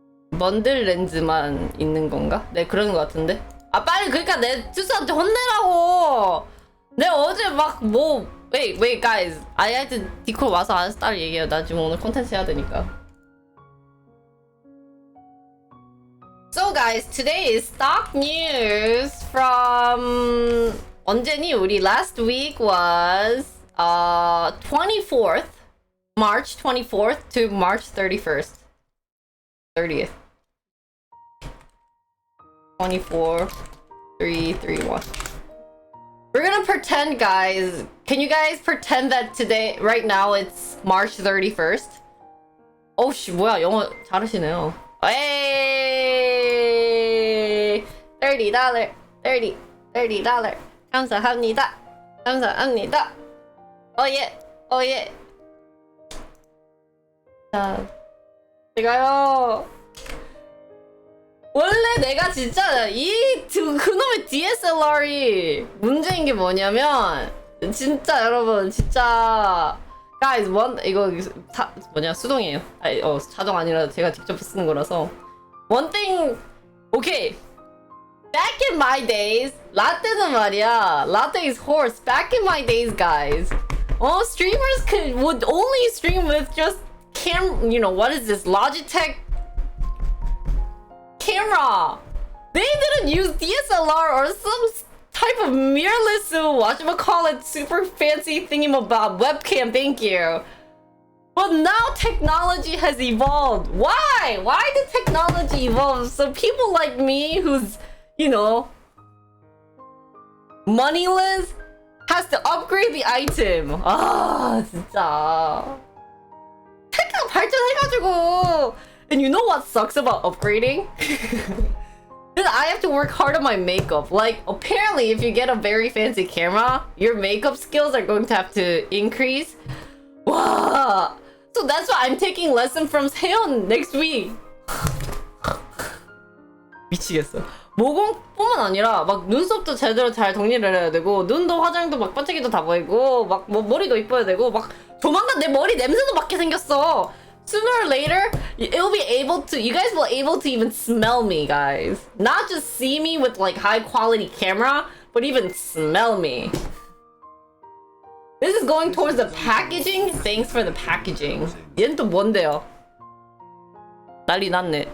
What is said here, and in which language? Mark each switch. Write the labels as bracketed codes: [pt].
[ko] 먼들 렌즈만 있는 건가? 네, 그런 것 같은데. 빨리 그러니까 내 투수한테 혼내라고. 내가 어제 막 [en] wait guys, I had to [ko] 디콜 와서 알아서 따로 얘기해요. 나 지금 오늘 콘텐츠 해야 되니까. [en] So guys, today is stock news from [ko] 언제니? [en] 우리 last week was 24th, March 24th to March 31st. 30th. 24, 3, 3, 1. We're gonna pretend, guys. Can you guys pretend that today, right now, it's March 31st? [ko] 씨, 뭐야, 영어 잘하시네요. 에이, $30, $30. 감사합니다. 감사합니다. 예. 자, 제가요. 원래 내가 진짜 그놈의 DSLR이 문제인 게 뭐냐면 진짜 여러분 진짜 guys 이거 수동이에요. 자동 아니라 제가 직접 쓰는 거라서 [en] one thing okay. Back in my days, [ko] 라떼는 말이야. [en] Latte is horse. Back in my days, guys. Streamers would only stream with just what is this? Logitech camera. They didn't use DSLR or some type of mirrorless, whatchamacallit, super fancy thingamabob webcam, thank you. But now technology has evolved. Why? Why did technology evolve? So people like me who's, you know, moneyless has to upgrade the item. [ko] 아, 진짜. 테크가 발전해가지고. [en] And you know what sucks about upgrading? Then I have to work hard on my makeup. Like, apparently if you get a very fancy camera, your makeup skills are going to have to increase. Wow. So that's why I'm taking lesson from Seon next week. [ko] 미치겠어. 모공뿐만 아니라 막 눈썹도 제대로 잘 정리를 해야 되고 눈도 화장도 막 반짝이도 다 보이고 막 뭐 머리도 이뻐야 되고 막 조만간 내 머리 냄새도 맡게 생겼어. [en] Sooner or later, it'll be able to. You guys will able to even smell me, guys. Not just see me with like high quality camera, but even smell me. This is going towards the packaging. Thanks for the packaging. [ko] 얘는 또 뭔데요? 난리 났네.